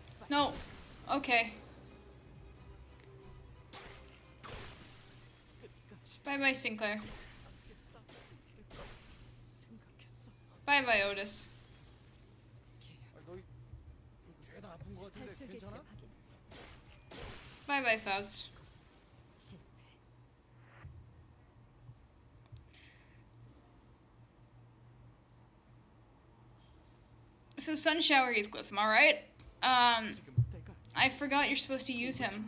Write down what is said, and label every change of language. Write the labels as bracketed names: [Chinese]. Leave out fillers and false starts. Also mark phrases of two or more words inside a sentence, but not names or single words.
[English] No. Okay. Bye bye, Sinclair. Bye bye, Otis. [Korean] 죄다 아픈 거 같은데 탈출 개체 괜찮아? 확인. [English] Bye bye, Faust. [Korean] 실패. [English] So Sunshower Heathcliff, am I right? [Korean] 지금 때가 [English] I forgot you're supposed to use him.